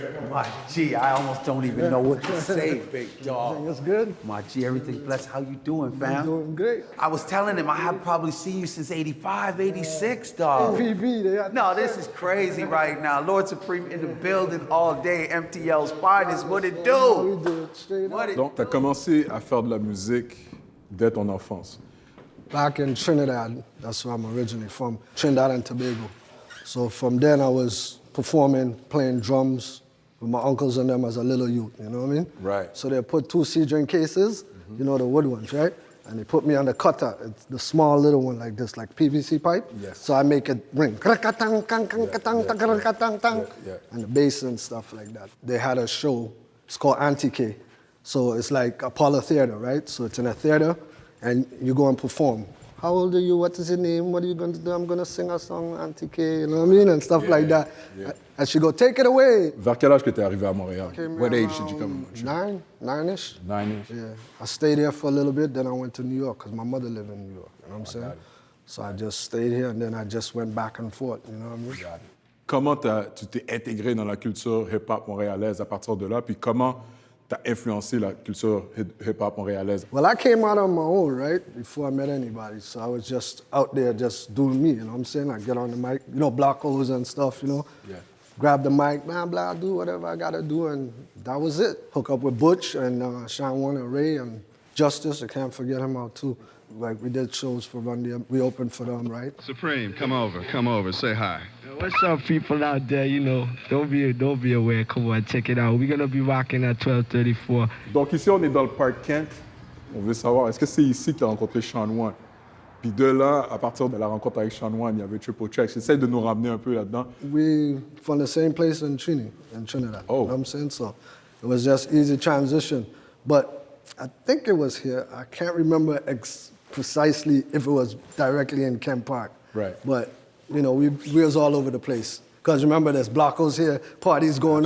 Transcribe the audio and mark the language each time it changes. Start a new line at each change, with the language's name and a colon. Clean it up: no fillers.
English: My G, I almost don't even know what to say, big dog. That's good. My G, everything blessed. How you doing, fam? I'm doing great. I was telling him I have probably seen you since 85, 86, dog. PV, No, this is crazy right now. Lord Supreme in the building all day. MTL's finest. What it do? We do it straight What it...
French: Donc, tu as commencé à faire de la musique dès ton enfance.
English: Back in Trinidad, that's where I'm originally from, Trinidad and Tobago. So from then I was performing, playing drums with my uncles and them as a little youth, you know what I mean? Right. So they put 2 C-string cases, you know, the wood ones, right? And they put me on the cutter, it's the small little one like this, like PVC pipe. Yes. So I make it ring. And the bass and stuff like that. They had a show, it's called Antique. So it's like Apollo Theater, right? So it's in a theater and you go and perform. How old are you? What is your name? What are you going to do? I'm going to sing a song, Antique, you know what I mean? And stuff like that. Yeah. And she go, take it away.
French: Vers quel âge que tu es arrivé à Montréal?
English: Came What here age did you come to Montreal? Nine-ish. 9-ish? Yeah, I stayed here for a little bit, then I went to New York because my mother lived in New York, you know what I'm saying? So I just stayed here and then I just went back and forth, you know what I mean?
French: Comment tu t'es intégré dans la culture hip-hop montréalaise à partir de là? Puis comment t'as influencé la culture hip-hop montréalaise?
English: Well, I came out on my own, right, before I met anybody. So I was just out there just doing me, you know what I'm saying? I get on the mic, you know, block O's and stuff, you know? Yeah. Grab the mic, blah, blah, do whatever I gotta do, and that was it. Hook up with Butch and Sean Warner, Ray, and Justice, I can't forget him out too. Like, we did shows for Run DM, we opened for them, right? Supreme, come over, say hi. What's up, people out there? You know, don't be aware. Come on, check it out. We're gonna be rocking at 12:34.
French: Donc ici, on est dans le Parc Kent. On veut savoir, est-ce que c'est ici que tu as rencontré Sean One? Puis de là, à partir de la rencontre avec Sean One, il y avait Triple Check. J'essaie de nous ramener un peu là-dedans.
English: We from the same place in Trinidad. Oh. You know what I'm saying? So it was just easy transition. But I think it was here. I can't remember precisely if it was directly in Kent Park. Right. But, you know, we was all over the place. Because remember, there's blockos here, parties going